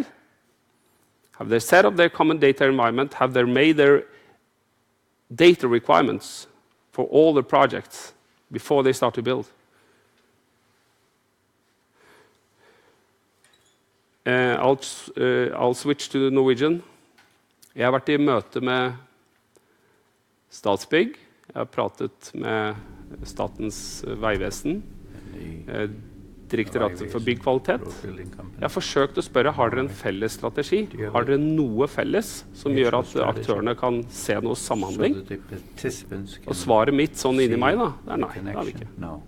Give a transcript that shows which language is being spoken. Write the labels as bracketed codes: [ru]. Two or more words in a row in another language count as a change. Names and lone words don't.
[en] Have they set up their common data environment? Have they made their data requirements for all the projects before they start to build? I'll switch to Norwegian. [no] Jeg har vært i møte med Statsbygg. Jeg har pratet med Statens vegvesen, Direktoratet for byggkvalitet. Jeg har forsøkt å spørre, har dere en felles strategi? Har dere noe felles som gjør at aktørene kan se noe samhandling? Og svaret mitt sånn inni meg da, det er nei, det har vi ikke.